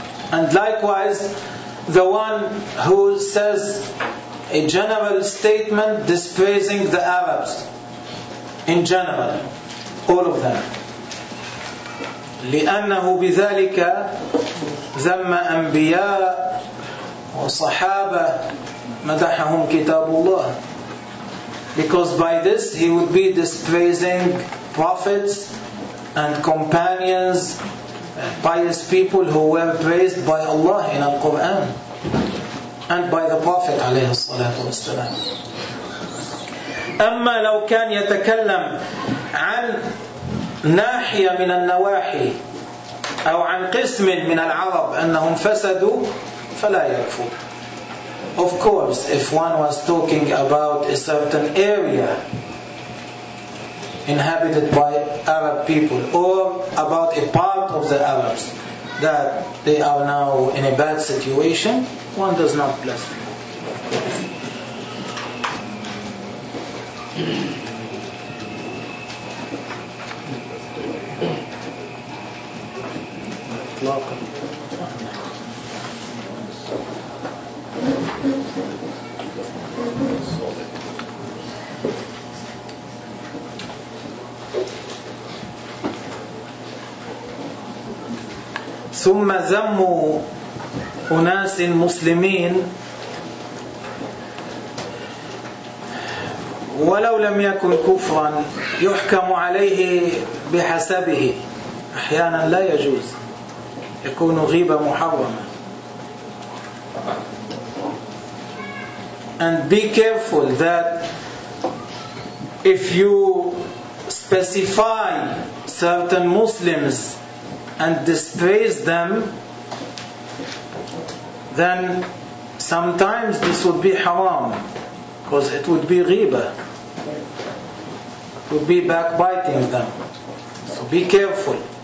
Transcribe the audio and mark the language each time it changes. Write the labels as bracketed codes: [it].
[en] And likewise, the one who says a general statement dispraising the Arabs in general, all of them. [ar] لأنه بذلك ذم أنبياء وصحابة مدحهم كتاب الله. [en] Because by this he would be dispraising prophets and companions, pious people who were praised by Allah in the Quran and by the Prophet [ar] عليه الصلاة والسلام. أما لو كان يتكلم عن ناحية من النواحي أو عن قسم من العرب أنهم فسدوا فلا يكفوا. [en] Of course, if one was talking about a certain area inhabited by Arab people or about a part of the Arabs that they are now in a bad situation, one does not bless them. [ar] ثم ذموا أناس مسلمين ولو لم يكن كفرا يحكم عليه بحسبه. أحيانا لا يجوز يكون غيبة محرمة. [en] And be careful that if you specify certain Muslims and dispraise them, then sometimes this would be haram, because it would be ghibah, it would be backbiting them. So be careful.